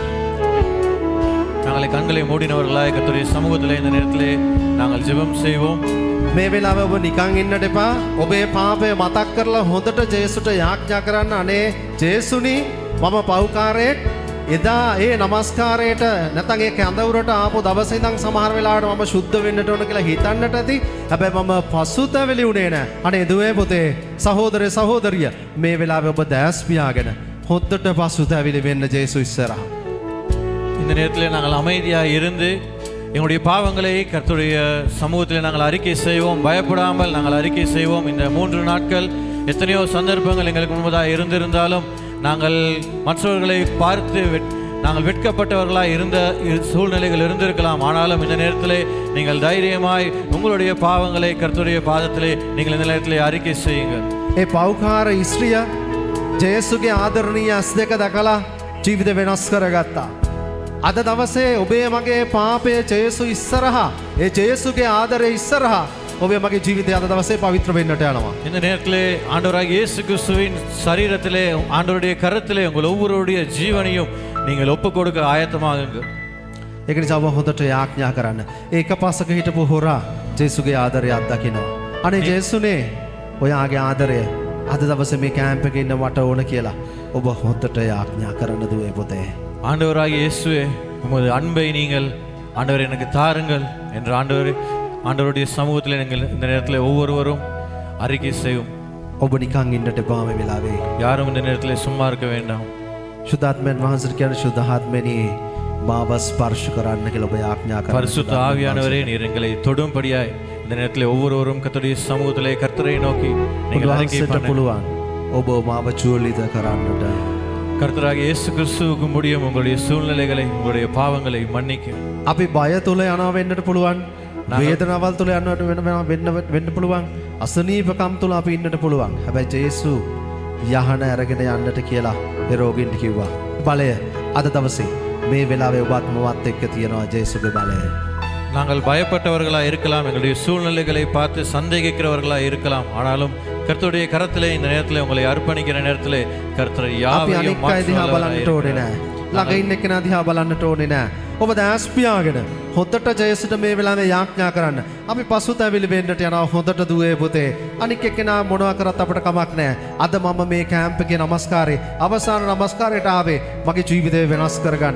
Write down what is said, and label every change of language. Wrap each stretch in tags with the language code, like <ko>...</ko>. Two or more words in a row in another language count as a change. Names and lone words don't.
<ta>நாங்கள் கண்களை மூடினவர்களாய் கர்த்தருடைய சமூகத்திலே இந்த நேரத்திலே நாங்கள் ஜெபம் செய்வோம்.</ta> <si>මේ වෙලාවේ ඔබ නිකන් ඉන්නට එපා. ඔබේ පාපය මතක් කරලා හොඳට ජේසුට යාඥා කරන්න. අනේ ජේසුනි මම පව්කාරයෙක්. එදා ඒ නමස්කාරයට නැත්නම් ඒ කැඳවුරට ආපු දවසේ ඉඳන් සමහර වෙලාවට මම සුද්ධ වෙන්නට ඕන කියලා හිතන්නට ඇති. හැබැයි මම පසුතැවිලි උනේ නැහැ. අනේ දුවේ පුතේ සහෝදරේ සහෝදරිය මේ වෙලාවේ ඔබ දැස් පියාගෙන හොද්දට පසුතැවිලි වෙන්න ජේසු ඉස්සරහා.</si> <ta>இந்த நேரத்திலே நாங்கள் அமைதியாக இருந்து எங்களுடைய பாவங்களை கர்த்தருடைய சமூகத்திலே நாங்கள் அறிக்கை செய்வோம். பயப்படாமல் நாங்கள் அறிக்கை செய்வோம். இந்த 3 நாட்கள் எத்தனையோ சந்தர்ப்பங்கள் எங்களுக்கு முன்பதாக இருந்திருந்தாலும் நாங்கள் மற்றவர்களை பார்த்து நாங்கள் வெட்கப்பட்டவர்களாக இருந்த சூழ்நிலைகள் இருந்திருக்கலாம். ஆனாலும் இந்த நேரத்திலே நீங்கள் தைரியமாய் உங்களுடைய பாவங்களை கர்த்தருடைய பாதத்திலே நீங்கள் இந்த நேரத்திலே அறிக்கை செய்யுங்கள்.</ta> <si>ඒ පව්කාර ස්ත්‍රිය ජේසුගේ ආදරණීය ඇස් දෙක දැකලා ජීවිතේ වෙනස් කරගත්තා. අද දවසේ ඔබේ මගේ පාපය ජේසු ඉස්සරහා ඒ ජේසුගේ ආදරය ඉස්සරහා ඔබේ මගේ ජීවිතය අද දවසේ පවිත්‍ර වෙන්නට යනවා.</si> <ta>இந்த நேரத்திலே ஆண்டவராகிய இயேசு கிறிஸ்துவின் சரீரத்திலே ஆண்டவருடைய கரத்திலே உங்கள் ஒவ்வொருடைய ஜீவனையும் நீங்கள் ஒப்புக் கொடுக்க ஆயத்தமாகுங்கள்.</ta> <si>ඒක නිසා ඔබ හොඳට යාඥා කරන්න. ඒක පස්සක හිටපු හොරා ජේසුගේ ආදරය අත්දකිනවා. අනේ ජේසුනේ ඔයාගේ ආදරය අද දවසේ මේ කැම්ප් එකේ ඉන්න මට ඕන කියලා ඔබ හොඳට යාඥා කරන්න දුවේ පුතේ.</si> <ta>ஆண்டவராகிய இயேசுவே உமது அன்பை நீங்கள் ஆண்டவர் எனக்கு தாருங்கள் என்று ஆண்டவருடைய சமூகத்தில் நீங்கள் இந்த நேரத்தில் ஒவ்வொருவரும் அறிக்கை செய்யும்.</ta> <si>ඔබ නිකන් ඉන්නට එපා මේ වෙලාවේ.</si> <ta>யாரும் இந்த நேரத்தில் சும்மா இருக்க வேண்டாம்.</ta> <si>සුද්ධාත්මයන් වහන්සේ කියන සුද්ධාත්මනි මාව ස්පර්ශ කරන්න කියලා ඔබ ආඥා කරනවා.</si> <ta>பரிசுத்த ஆவியானவரே நீர் எங்களை தொடும்படியாய் இந்த நேரத்தில் ஒவ்வொருவரும் கர்த்தருடைய சமூகத்திலே கர்த்தரை நோக்கி நீங்கள் அறிக்கை</ta> <si>උන්වහන්සේට</si> <ta>பண்ண</ta> <si>පුළුවන් ඔබ මාව චුවලිත කරන්නට.</si> <ta>கர்த்தராகிய இயேசு கிறிஸ்துவுக்கு முடியும் உங்களுடைய சூழ்நிலைகளை உங்களுடைய பாவங்களை மன்னிக்க.</ta> <si>අපි බය තුල යනවා වෙන්නට පුළුවන්. වේදනාවල් තුල යනවට වෙන්න පුළුවන්. අසනීපකම් තුල අපි ඉන්නට පුළුවන්. හැබැයි ජේසු යහන අරගෙන යන්නට කියලා ඒ රෝගීන්ට කිව්වා. බලය අද දවසේ මේ වෙලාවේ ඔබත් මවත් එක්ක තියෙනවා ජේසුගේ බලය.</si> <ta>நாங்கள் பயப்பட்டவர்களாக இருக்கலாம், எங்களுடைய சூழ்நிலைகளை பார்த்து சந்தேகிக்கிறவர்களாக இருக்கலாம். ஆனாலும் கர்த்தருடைய கரத்திலே இந்த நேரத்தில் உங்களை அர்ப்பணிக்கிற நேரத்திலே கர்த்தர்</ta> <si>අපි</si> <ta>யாவையும்</ta> <si>අනික් අය දිහා බලන්නට ඕනේ</si> <ta>மாற்றுகிறவராய்</ta> <si>නෑ. ළඟ ඉන්න කෙනා දිහා බලන්නට ඕනේ නෑ. ඔබ දැස් පියාගෙන හොඳට ජේසුට මේ වෙලාවේ යාඥා කරන්න. අපි පසුතැවිලි වෙන්නට යනවා හොඳට දුවේ පුතේ. අනික් එක්කෙනා මොනවා කරත් අපට කමක් නෑ. අද මම මේ කැම්ප් එකේ නමස්කාරේ අවසාන නමස්කාරයට ආවේ මගේ ජීවිතය වෙනස් කරගන්න.</si>